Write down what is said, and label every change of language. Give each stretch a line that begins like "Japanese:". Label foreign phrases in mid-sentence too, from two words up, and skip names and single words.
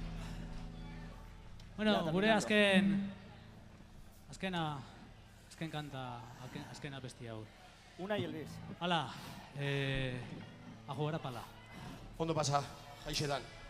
Basque: Bueno, gure azken kanta, azken abesti hau.
Spanish: Una y el bis. Hala, a jugar a pala.
Basque: Ondo pasa, haixe dan.